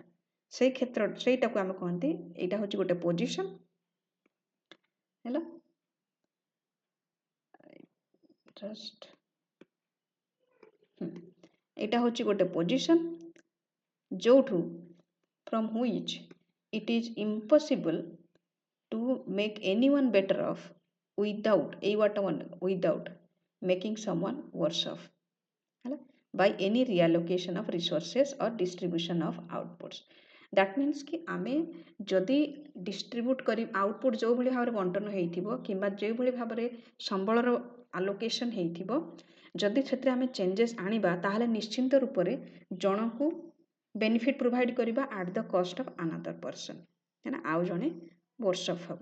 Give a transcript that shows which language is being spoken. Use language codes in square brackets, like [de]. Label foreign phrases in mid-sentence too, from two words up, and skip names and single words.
[or] ସେଇଟାକୁ ଆମେ କହନ୍ତି, ଏଇଟା ହେଉଛି ଗୋଟେ ପୋଜିସନ୍ ହେଲା। ଏଇଟା ହେଉଛି ଗୋଟେ ପୋଜିସନ୍ ଯେଉଁଠୁ [en] from which it is impossible to make anyone better off without making someone worse off [or] ହେଲା, [en] by any reallocation of resources or distribution of outputs. That means [or] କି ଆମେ ଯଦି ଡିଷ୍ଟ୍ରିବ୍ୟୁଟ୍ କରି ଆଉଟପୁଟ୍ ଯେଉଁଭଳି ଭାବରେ ବଣ୍ଟନ ହେଇଥିବ କିମ୍ବା ଯେଉଁଭଳି ଭାବରେ ସମ୍ବଳର ଆଲୋକେସନ୍ ହେଇଥିବ, ଯଦି ସେଥିରେ ଆମେ ଚେଞ୍ଜେସ୍ ଆଣିବା ତାହେଲେ ନିଶ୍ଚିନ୍ତ ରୂପରେ ଜଣକୁ [en] benefit provide [or] କରିବା [en] at the cost of another person [or] ହେଲା, ଆଉ ଜଣେ [en] worse off [or] ହେବ।